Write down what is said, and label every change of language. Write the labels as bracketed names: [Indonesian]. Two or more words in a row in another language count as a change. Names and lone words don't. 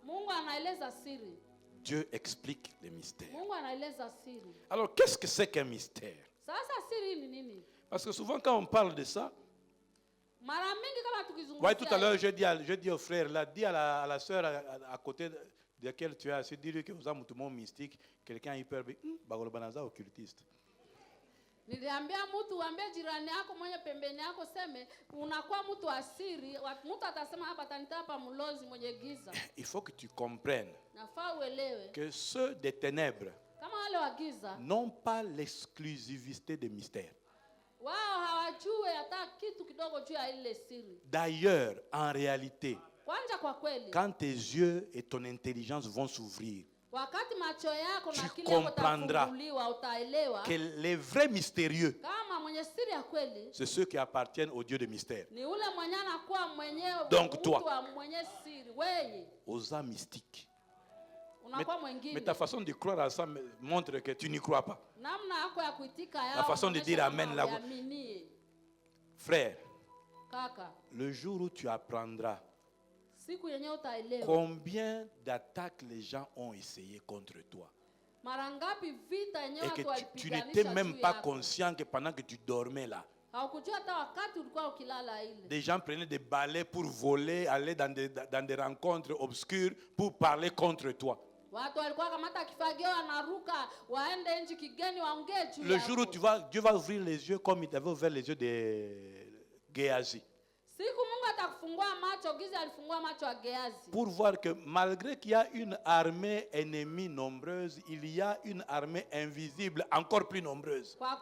[French] Dieu explique les mystères. Alors, qu'est-ce que c'est qu'un mystère? Parce que souvent, quand on parle de ça, ouais, tout à l'heure, je dis au frère, là, dis à la soeur à côté de laquelle tu es assis, dis-lui que vous avez un mystique, quelqu'un hyper occultiste. [Swahili] Niliambia mtu uambie jirani yako mwenye pembeni yako seme unakuwa mtu asiri, mtu atasema hapa atanita hapa mlozi mwenye giza. [French] Il faut que tu comprennes que ceux des ténèbres [Swahili] kama wale wa giza [French] n'ont pas l'exclusivité des mystères. [Swahili] Wao hawajui hata kitu kidogo juu ya ile siri. [French] D'ailleurs, en réalité, [Swahili] Kwanza kwa kweli, [French] quand tes yeux et ton intelligence vont s'ouvrir, [Swahili] wakati macho yako na [French] tu [Swahili] kile [French] comprendras [Swahili] utaelewa [French] que les vrais mystérieux, [Swahili] kama mwenye siri ya kweli, [French] c'est ceux qui appartiennent au Dieu de mystère. [Swahili] ni ule mwenye anakuwa mwenyewe. [French] Donc toi, [Swahili] mwenye siri wewe, [French] aux âmes mystiques. Mais ta façon de croire à ça montre que tu n'y crois pas. [Swahili] Namna yako ya kuitika yao, [French] la façon de dire amen là. Frère, [Swahili] kaka, [French] le jour où tu apprendras [Swahili] siku yenye utaelewa [French] combien d'attaques les gens ont essayé contre toi, [Swahili] mara ngapi vita yenye watu [French] et que [Swahili] walipiganisha, [French] tu n'étais même pas conscient que pendant que tu dormais là, des gens prenaient des balais pour voler, aller dans des rencontres obscures pour parler contre toi. Le jour où Dieu va ouvrir les yeux comme il avait ouvert les yeux de Géasi, pour voir que malgré qu'il y a une armée ennemie nombreuse, il y a une armée invisible encore plus nombreuse.